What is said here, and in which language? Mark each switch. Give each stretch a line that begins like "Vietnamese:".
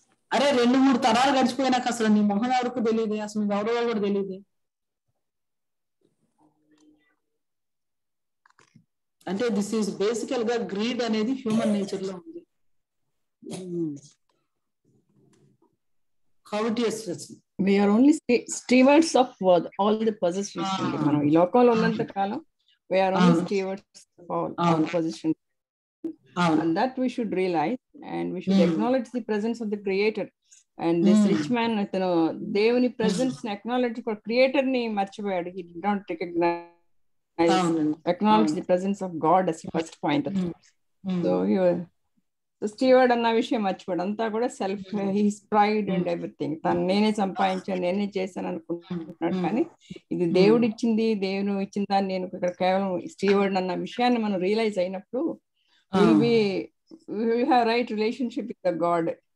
Telugu: అరే 2-3 తరాలు గడిచిపోయినాక అసలు నీ మొహం ఎవరికి తెలియదు, అసలు ఎవరో కూడా తెలియదు. అంటే దిస్ ఈస్ బేసికల్ గా గ్రీడ్ అనేది హ్యూమన్ నేచర్ లో ఉంది.
English: Covetousness. We are only stewards of all the possessions. మనం ఈ లోకంలో ఉన్నంత కాలం we are only stewards of all possessions. And that we should realize, and we should acknowledge the presence of the Creator.
Telugu: And this rich man, అతను దేవుని presence ని acknowledge, Creator ని మర్చిపోయాడు.
English: He did not acknowledge the presence of God as first point.
Telugu: So he was steward అన్న విషయం మర్చిపోయాడు. అంతా కూడా self, his pride and everything. తను నేనే సంపాదించాను, నేనే చేశాను అనుకుంటున్నాడు. కానీ ఇది దేవుడు ఇచ్చింది, దేవుడు ఇచ్చిన దాన్ని నేను ఇక్కడ కేవలం స్టీవర్డ్ అన్న విషయాన్ని మనం రియలైజ్ అయినప్పుడు we have right relationship with the God.